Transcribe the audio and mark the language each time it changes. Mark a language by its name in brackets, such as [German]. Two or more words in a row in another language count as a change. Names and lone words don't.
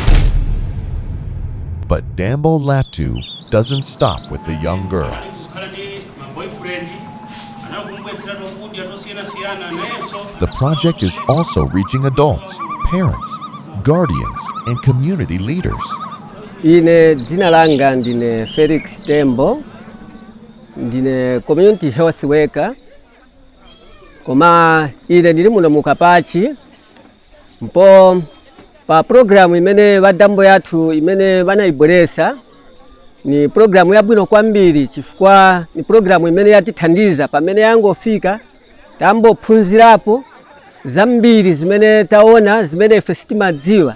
[English] But Dambo Lathu doesn't stop with the young girls. The project is also reaching adults, parents, guardians, and community leaders. [Nyanja] Ine jina langa ndine Felix Dambo, ndine [English] community health worker. [Nyanja] Koma ine ndiri muno mukapachi mpo pa programu imene wa Dambo yathu imene banayibweresa ni programu yabwino kwambiri, chifukwa ni programu imene yatithandiza pamene yangofika tambophunzirapo zambiri zimene taona, zimene ife sitimadziwa.